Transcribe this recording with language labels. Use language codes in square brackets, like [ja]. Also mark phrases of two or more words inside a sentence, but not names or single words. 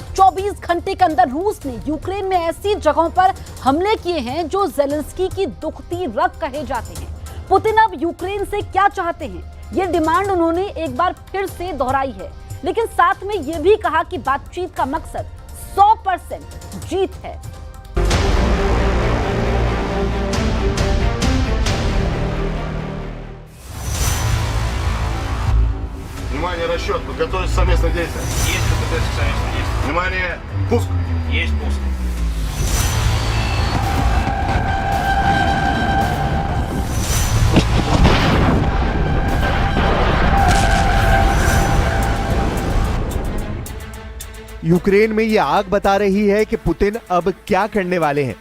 [hi] 24 घंटे के अंदर रूस ने यूक्रेन में ऐसी जगहों पर हमले किए हैं जो जेलेंस्की की दुखती रग कहे जाते हैं। पुतिन अब यूक्रेन से क्या चाहते हैं, ये डिमांड उन्होंने एक बार फिर से दोहराई है, लेकिन साथ में यह भी कहा कि बातचीत का मकसद 100% जीत है। [ru] Внимание, расчет, подготовить совместное действие. Есть подготовить к совместному действию. Внимание, пуск. Есть пуск. [hi] यूक्रेन में ये आग बता रही है कि पुतिन अब क्या करने वाले हैं।